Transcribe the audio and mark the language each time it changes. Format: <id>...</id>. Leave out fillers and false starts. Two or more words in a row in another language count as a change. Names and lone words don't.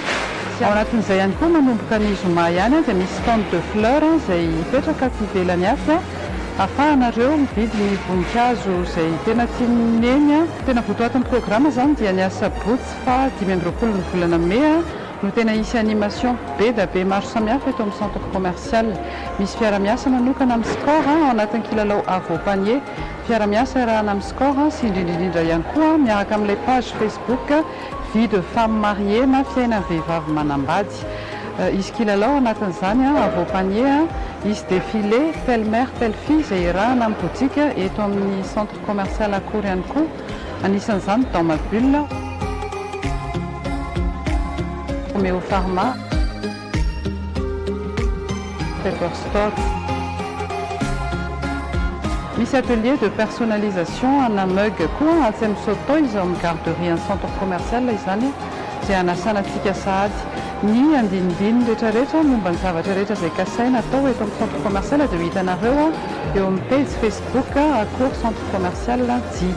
<mg>Ao anatin'izay ihany koa manomboka ny zoma ihany dia misy</mg> <fr>stand de fleur</fr> <mg>izay mipetraka tsy ivelany hafa ahafahanareo mividy ny voninkazo izay tena tianeny tena votoatin'ny programa zany dia ny asabotsy fa 20 ny volana Mey no tena isy animation be da be maro samihafa eto amin'ny</mg> <fr>centre commercial.</fr> <mg>Misy fiara-miasa manokana amin'ny sport ao anatin'ny kilalao avo-panier, fiara-miasa irahana amin'ny sport sy indrindrindrindra ihany koa miaraka amin'ilay page Facebook vie de femme mariée na fiainan'ny vehivavy manambady. Izy kilalao anatin'izany avo-panier izy</mg> <fr>défilé telle mère telle fille</fr> <mg>izay irahana amin'ny boutique eto amin'ny</mg> <fr>centre commercial</fr> <mg>akory ihany koa. Anisan'izany dans ma bulle, Romeo Pharma, Pepperstock. Misy</mg> <fr>atelier de personnalisation</fr> <mg>ana mug koa atsy amin'izao izy amin'ny garderie ny</mg> <fr>centre commercial</fr> <mg>izany izay anasanantsika sahady ny andinindiny rehetrarehetra momba ny zavatra rehetra izay kasaina atao eto amin'ny</mg> <fr>centre commercial</fr> <mg>dia ho hitanareo eo amin'ny page Facebook akory centre commercial JIG.</mg>